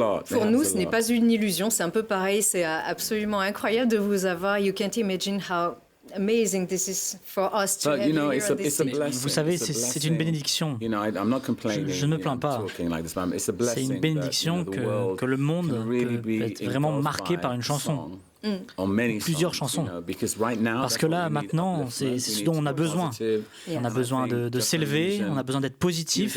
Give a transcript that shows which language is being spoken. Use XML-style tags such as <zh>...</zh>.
<fr>Pour nous, ce n'est pas une illusion, c'est un peu pareil, c'est absolument incroyable de vous avoir.</fr> <en>You can't imagine how amazing this is for us to have you here on this stage.</en> <fr>Vous savez, c'est une bénédiction. Je ne me plains pas. C'est une bénédiction que le monde peut être vraiment marqué par une chanson. Plusieurs chansons. Parce que là, maintenant, c'est ce dont on a besoin. On a besoin de s'élever, on a besoin d'être positif.</fr>